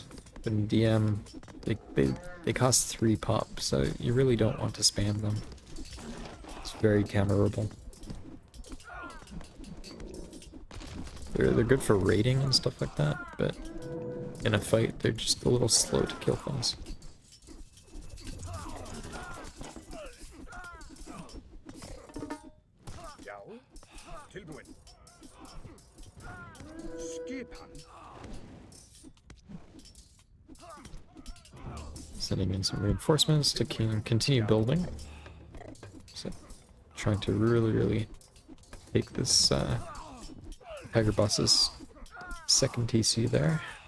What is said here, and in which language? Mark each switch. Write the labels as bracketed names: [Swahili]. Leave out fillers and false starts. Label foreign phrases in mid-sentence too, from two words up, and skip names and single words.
[English] But in DM, they cost 3 pop, so you really don't want to spam them. It's very counterable. They're good for raiding and stuff like that, but in a fight, they're just a little slow to kill things. [Icelandic] Já. Tilbúin. Skipan. [English] Sending in some reinforcements to continue building. So, trying to really take this Tigerboss's second TC there.